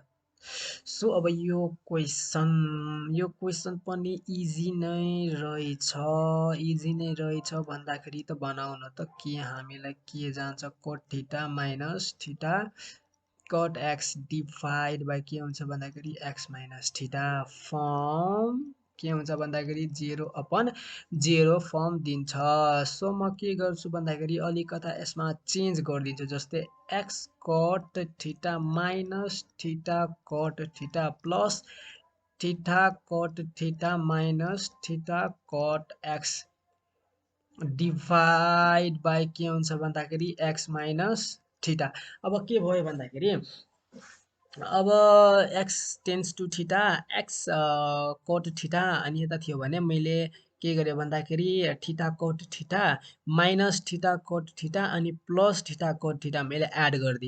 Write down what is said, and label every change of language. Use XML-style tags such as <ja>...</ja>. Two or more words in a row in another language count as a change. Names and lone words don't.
<ne>सो अब यो क्वेसन पनि इजी नै रहेछ, इजी नै रहेछ भन्दाखेरि त बनाउन त के हामीलाई के जान्छ</ne> <en>cot theta minus theta cot x divide by</en> <ne>के हुन्छ भन्दाखेरि</ne> <en>x minus theta form</en> <ne>के हुन्छ भन्दाखेरि 0/0 फर्म दिन्छ। सो म के गर्छु भन्दाखेरि अलिकता यसमा चेन्ज गरिदिन्छु, जस्तै</ne> <en>x cot theta minus theta cot theta plus theta cot theta minus theta cot x divide by</en> <ne>के हुन्छ भन्दाखेरि</ne> <en>x minus theta.</en> <ne>अब के भयो भन्दाखेरि अब</ne> <en>x tends to theta x cot theta</en> <ne>अनि यता थियो भने मैले के गरेँ भन्दाखेरि</ne> <en>theta cot theta minus theta cot theta</en> <ne>अनि</ne> <en>plus theta cot theta</en> <ne>मैले एड गरिदिएँ।</ne>